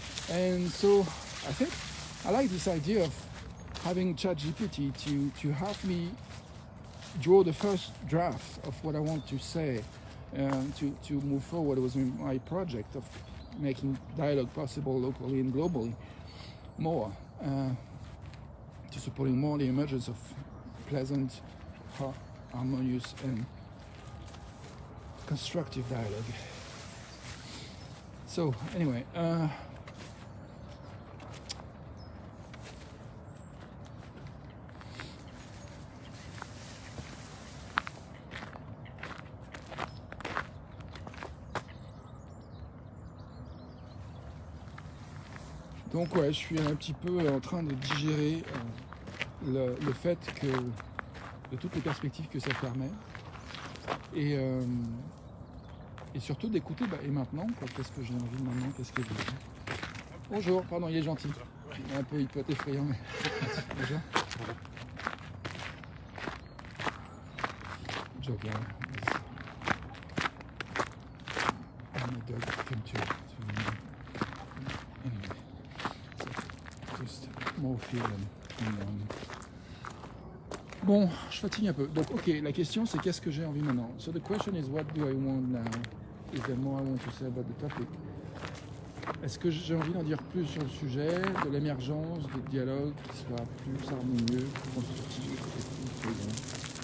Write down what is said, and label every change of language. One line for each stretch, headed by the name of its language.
English: And so I think I like this idea of having ChatGPT to help me draw the first draft of what I want to say, to move forward with my project of making dialogue possible locally and globally more, to supporting more the emergence of pleasant, harmonious and constructive dialogue. So anyway,
French: donc ouais, je suis un petit peu en train de digérer le fait que de toutes les perspectives que ça permet, et surtout d'écouter, et maintenant, qu'est-ce que j'ai envie maintenant, qu'est-ce que j'ai... Bonjour, pardon, il est gentil, il peut être effrayant, mais... Bonjour.
English: Joke, yeah. My dog came to anyway, so just more feel and
French: bon, je fatigue un peu. Donc, ok, la question c'est qu'est-ce que j'ai envie maintenant.
English: So the question is, what do I want now? Is there more I want to say about the topic?
French: Est-ce que j'ai envie d'en dire plus sur le sujet, de l'émergence, des dialogues qui soient plus harmonieux, plus constructifs, plus grands?